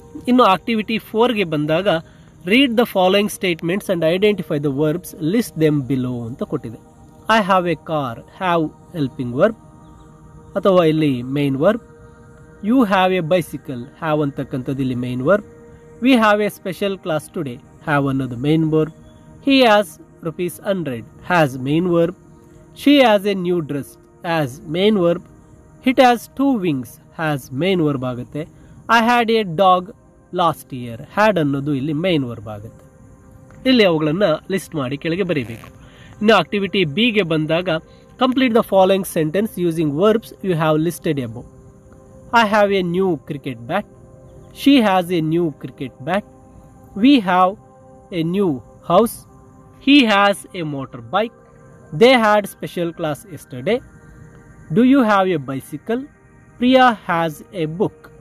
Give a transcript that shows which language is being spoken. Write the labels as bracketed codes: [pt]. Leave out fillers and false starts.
[kn] ಇನ್ನು ಆಕ್ಟಿವಿಟಿ 4ಗೆ ಬಂದಾಗ [en] read the following statements and identify the verbs, list them below [kn] ಅಂತ ಕೊಟ್ಟಿದೆ. [en] I have a car, have helping verb [kn] ಅಥವಾ ಇಲ್ಲಿ [en] Main verb. You have a bicycle, have [kn] ಅಂತಕ್ಕಂಥದ್ದು ಇಲ್ಲಿ [en] Main verb. We have a special class today, have [kn] ಅನ್ನೋದು [en] Main verb. He has rupees 100 has main verb. She has a new dress as main verb. It has 2 wings has main verb [kn] ಆಗುತ್ತೆ. [en] I had a dog last year. [kn] had ಅನ್ನೋದು ಇಲ್ಲಿ main verb ಆಗುತ್ತೆ. ಇಲ್ಲಿ ಅವುಗಳನ್ನು list ಮಾಡಿ ಕೆಳಗೆ ಬರೀಬೇಕು. ಇನ್ನು ಆಕ್ಟಿವಿಟಿ ಬಿ ಗೆ ಬಂದಾಗ [en] Complete the following sentence using verbs you have listed above. I have a new cricket bat. She has a new cricket bat. We have a new house. He has a motorbike. They had special class yesterday. Do you have a bicycle? Priya has a book.